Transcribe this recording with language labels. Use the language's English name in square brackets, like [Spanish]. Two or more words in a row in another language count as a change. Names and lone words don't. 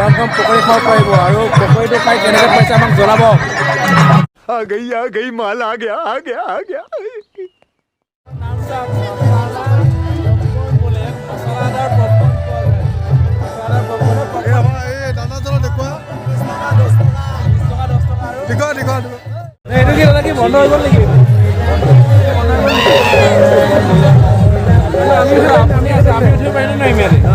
[Assamese] পকৰি খাব পাৰিব আৰু পকৰিটো খাই কেনেকৈ পাইছে আমাক জনাব। [Hindi] आ गई माल आ गया [Assamese] এইটো কি দাদা কি বন্ধ হৈ গ'ল নেকি? আমি উঠিব পাৰিম নাই ইয়াতে?